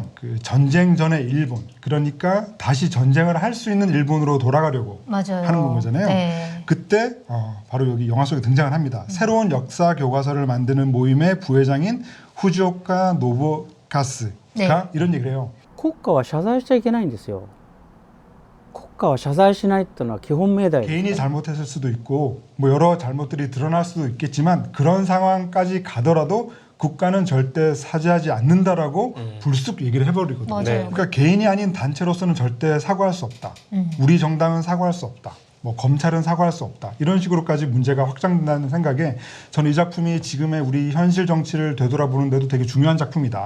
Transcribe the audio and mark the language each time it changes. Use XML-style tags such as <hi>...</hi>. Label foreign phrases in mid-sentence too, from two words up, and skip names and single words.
<ko>그 전쟁 전의 일본, 그러니까 다시 전쟁을 할 수 있는 일본으로 돌아가려고 맞아요. 하는 거잖아요. 네. 그때 바로 여기 영화 속에 등장을 합니다. 새로운 역사 교과서를 만드는 모임의 부회장인 후지오카 노부카스가 네. 이런 얘기를 해요.</ko> <ja>国家は謝罪しちゃいけないんですよ。国家は謝罪しないっていうのは基本命題です。</ja> <ko>개인이 잘못했을 수도 있고 뭐 여러 잘못들이 드러날 수도 있겠지만 그런 상황까지 가더라도 국가는 절대 사죄하지 않는다라고 불쑥 얘기를 해버리거든요. 맞아요. 네. 그러니까 개인이 아닌 단체로서는 절대 사과할 수 없다. 우리 정당은 사과할 수 없다. 뭐 검찰은 사과할 수 없다. 이런 식으로까지 문제가 확장된다는 생각에 저는 이 작품이 지금의 우리 현실 정치를 되돌아보는 데도 되게 중요한 작품이다.</ko>